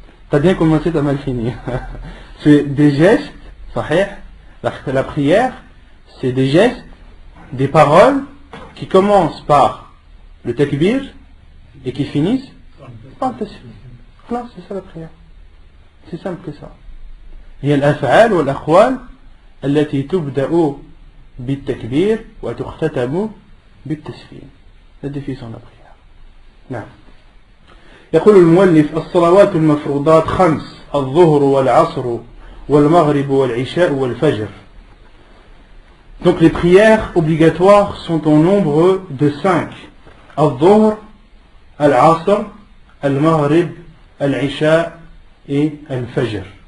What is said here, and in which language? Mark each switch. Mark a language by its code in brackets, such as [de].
[fr] T'as bien commencé, t'as mal fini. C'est des gestes, sahih. La prière, c'est des gestes, des paroles qui commencent par le takbir et qui finissent par le tasbih. Là, c'est ça la prière. C'est simple que ça. [ar] هي الأفعال والأقوال التي تبدأ بالتكبير وتختتم بالتسليم. [fr] La définition de la prière. [ar] نعم. يقول المؤلف الصلوات المفروضات 5 الظهر والعصر والمغرب والعشاء والفجر. [fr] Donc les prières obligatoires sont au nombre de 5. [ar] الظهر, العصر, المغرب, العشاء et الفجر.